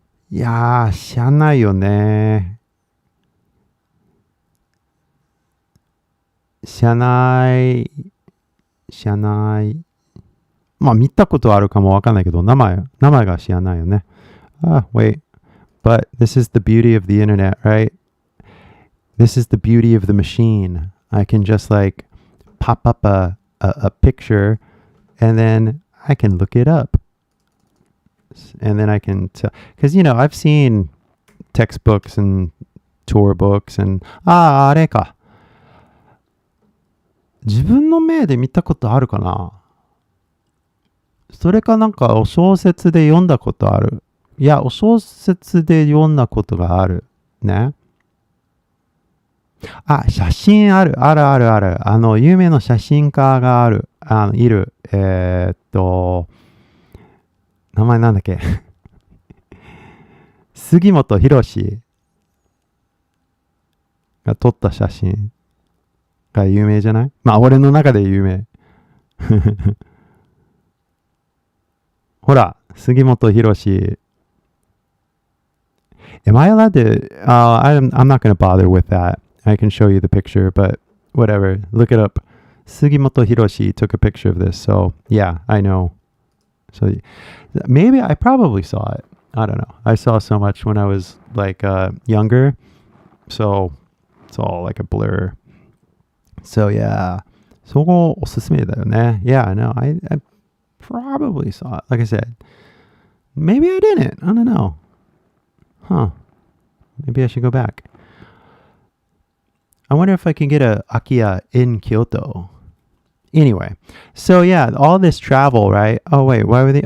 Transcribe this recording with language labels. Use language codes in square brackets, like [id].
[ja] いやー、知らないよね。知らない。まあ見たことあるかもわかんないけど、名前が知らないよね。 [en] Wait. But this is the beauty of the internet, right? This is the beauty of the machine. I can just like pop up a picture and then I can look it up. And then I can tell. Because, you know, I've seen textbooks and tour books and, [ja] あれか。自分の目で見たことあるかな。それかなんかお小説で読んだことある。いや、お小説で読んだことがある。ね。写真ある。有名な写真家がいる。名前なんだっけ。杉本博司が撮った写真が有名じゃない？まあ、俺の中で有名。ほら、杉本博司。 [en] Am I allowed to? I'm not going to bother with that. I can show you the picture, but whatever. Look it up. Sugimoto Hiroshi took a picture of this, so yeah, I know. So maybe I probably saw it. I don't know. I saw so much when I was like younger, so it's all like a blur. So yeah, [ja] そこおすすめだよね. [en] Yeah, no, I probably saw it. Like I said, maybe I didn't. I don't know. Huh. Maybe I should go back. I wonder if I can get a Akiya in Kyoto. Anyway, so yeah, all this travel, right? Oh wait, why were they?